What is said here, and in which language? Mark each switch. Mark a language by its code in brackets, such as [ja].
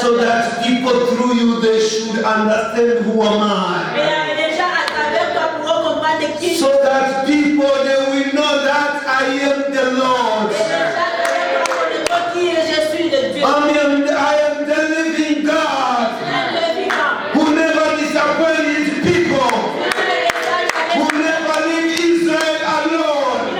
[en] So that people through you they should understand who am I. [fr] Et les gens à travers toi pourront comprendre qui. [en] So that people they will know that I am the Lord. [fr] Et les gens à travers toi connaîtront qui je suis le Dieu. [en] I am the living God [fr] Un Dieu vivant. [en] who never disappoints his people, who never leave Israel alone.